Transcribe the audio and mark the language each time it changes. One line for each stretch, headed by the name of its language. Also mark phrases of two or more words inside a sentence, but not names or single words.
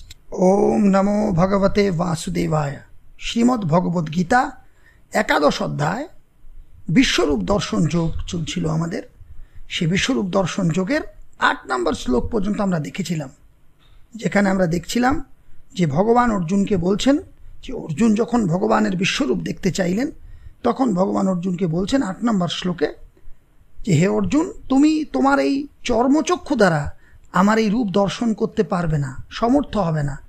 Sanskrit: ओम नमो भगवते वासुदेवाय।
Bangla: শ্রীমদ্ ভগবদ গীতা একাদশ অধ্যায় বিশ্বরূপ দর্শন যোগ চলছিল আমাদের। সেই বিশ্বরূপ দর্শন যোগের ৮ নম্বর শ্লোক পর্যন্ত আমরা দেখেছিলাম, যেখানে আমরা দেখছিলাম যে ভগবান অর্জুনকে বলছেন যে অর্জুন যখন ভগবানের বিশ্বরূপ দেখতে চাইলেন তখন ভগবান অর্জুনকে বলছেন ৮ নম্বর শ্লোকে যে হে অর্জুন, তুমি তোমার এই চর্মচক্ষু দ্বারা আমার এই রূপ দর্শন করতে পারবে না, সমর্থ হবে না।